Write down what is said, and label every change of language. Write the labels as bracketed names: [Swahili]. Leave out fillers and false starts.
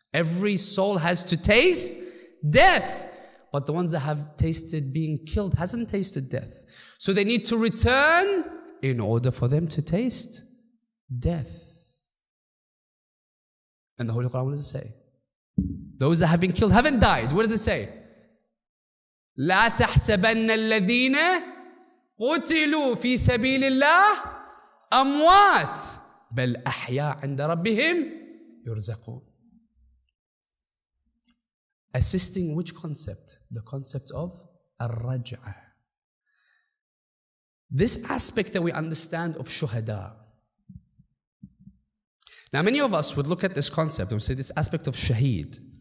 [English] Every soul has to taste death, but the ones that have tasted being killed hasn't tasted death. So they need to return in order for them to taste death. And the Holy Quran, what does it say? Those that have been killed haven't died. What does it say? [Arabic] لا تحسبن الذين قتلوا في سبيل الله أموات بل أحياء عند ربهم يرزقون. [English] Assisting which concept? The concept of الرجعة. This aspect that we understand of shuhada. Now many of us would look at this concept and say this aspect of shaheed.